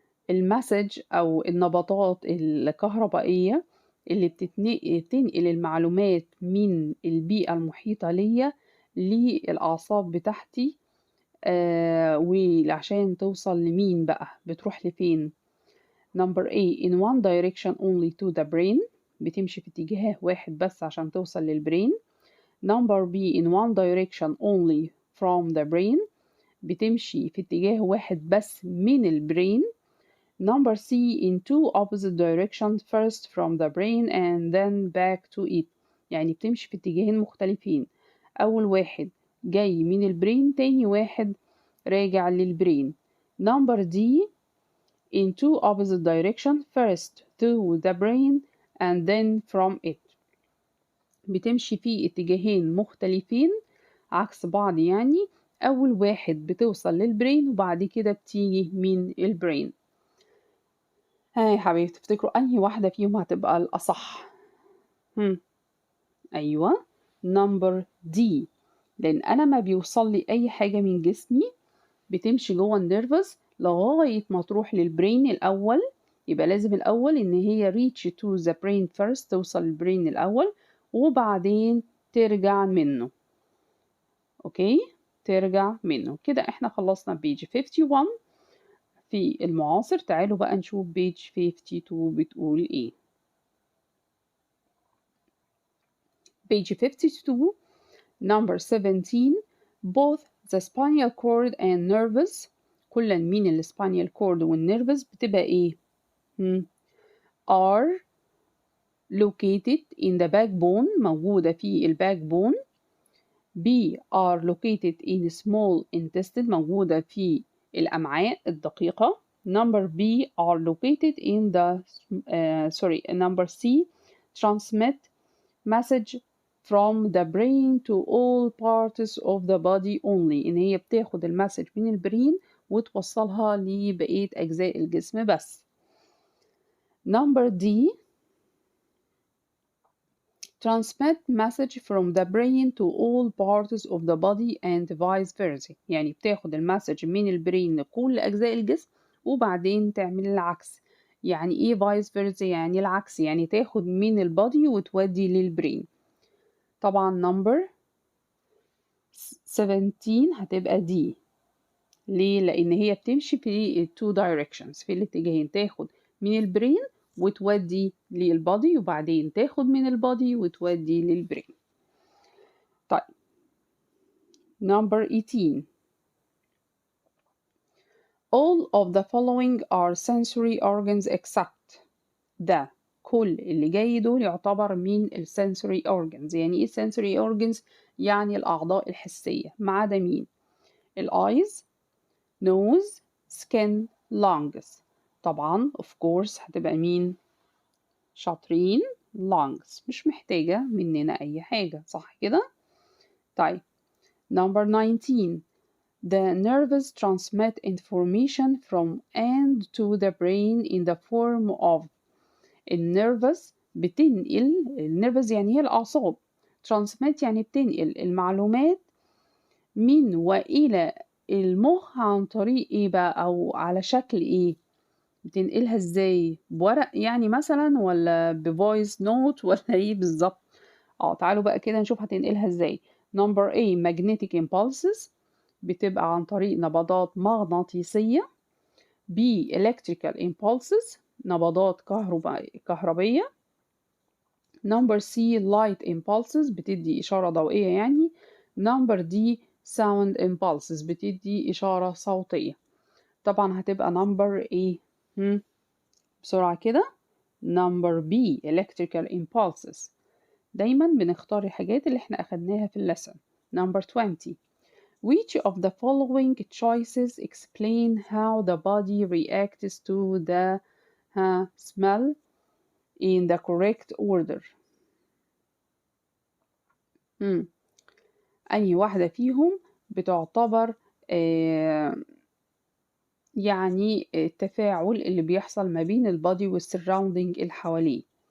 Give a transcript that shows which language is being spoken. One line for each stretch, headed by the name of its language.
Arabic: المسج أو النبضات الكهربائية اللي بتنقل المعلومات من البيئة المحيطة ليا للأعصاب بتاعتي وعشان توصل لمين بقى بتروح لفين؟
English: number A in one direction only to the brain،
Arabic: بتمشي في اتجاه واحد بس عشان توصل للبرين.
English: number B in one direction only from the brain،
Arabic: بتمشي في اتجاه واحد بس من البرين.
English: number C in two opposite directions first from the brain and then back to it،
Arabic: يعني بتمشي في اتجاهين مختلفين، أول واحد جاي من البرين تاني واحد راجع للبرين.
English: number D in two opposite directions first through the brain and then from it،
Arabic: بتمشي في اتجاهين مختلفين عكس بعض، يعني أول واحد بتوصل للبرين وبعد كده بتيجي من البرين. ها يا حبيبي تفتكروا أنهي واحدة فيهم هتبقى الأصح؟ أيوة
English: number D،
Arabic: لأن أنا ما بيوصل لي أي حاجة من جسمي بتمشي جوه النيرفز لغاية ما تروح للبرين الأول، يبقى لازم الأول إن هي
English: reach to the brain first،
Arabic: توصل للبرين الأول وبعدين ترجع منه. أوكي، ترجع منه. كده إحنا خلصنا
English: page 51
Arabic: في المعاصر. تعالوا بقى نشوف
English: page 52
Arabic: بتقول إيه.
English: page 52 number 17 both the spinal cord and nerves،
Arabic: كلا من
English: الspinal cord والnerves
Arabic: بتبقى إيه؟
English: are located in the backbone،
Arabic: موجودة في الباكبون.
English: B are located in small intestine،
Arabic: موجودة في الأمعاء الدقيقة.
English: Number B are located in the number C transmit message from the brain to all parts of the body only،
Arabic: إن هي بتاخد المسج من البرين وتوصلها لبقية أجزاء الجسم بس.
English: Number D transmit message from the brain to all parts of the body and vice versa،
Arabic: يعني بتاخد المسج من البرين لكل أجزاء الجسم وبعدين تعمل العكس. يعني إيه vice versa؟ يعني العكس، يعني تاخد من البادي وتودي للبرين. طبعا
English: number 17
Arabic: هتبقى دي. ليه؟ لأن هي بتمشي في
English: two directions،
Arabic: في الاتجاهين، تاخد من البرين وتودي للبادي وبعدين تاخد من البادي وتودي للبرين.
English: طيب number 18 all of the following are sensory organs except ده.
Arabic: كل اللي جاي دول يعتبر من الsensory organs. يعني ايه sensory organs؟ يعني الأعضاء الحسية، ما عدا مين؟ ال
English: eyes nose skin lungs.
Arabic: طبعا
English: of course
Arabic: هتبقى مين؟ شاطرين
English: lungs،
Arabic: مش محتاجة مننا أي حاجة، صح كده؟ طيب
English: number 19 the nerves transmit information from and to the brain in the form of
Arabic: النيرفز بتنقل. النيرفز يعني هي الأعصاب، transmit يعني بتنقل المعلومات من وإلى المخ عن طريق إيه بقى، أو على شكل إيه؟ بتنقلها إزاي؟ بورق يعني مثلا، ولا بفويس نوت، ولا إيه بالظبط؟ تعالوا بقى كده نشوف هتنقلها إزاي.
English: number A magnetic impulses،
Arabic: بتبقى عن طريق نبضات مغناطيسية.
English: B electrical impulses،
Arabic: نبضات كهربية.
English: number C light impulses،
Arabic: بتدي إشارة ضوئية يعني.
English: number D sound impulses،
Arabic: بتدي إشارة صوتية. طبعا هتبقى
English: number A.
Arabic: بسرعة كده.
English: number B electrical impulses.
Arabic: دايما بنختار الحاجات اللي احنا أخدناها في اللسن.
English: number 20 which of the following choices explain how the body reacts to the smell in the correct order؟
Arabic: أي واحدة فيهم بتعتبر يعني التفاعل اللي بيحصل ما بين البادي والسراوندينج اللي حواليه.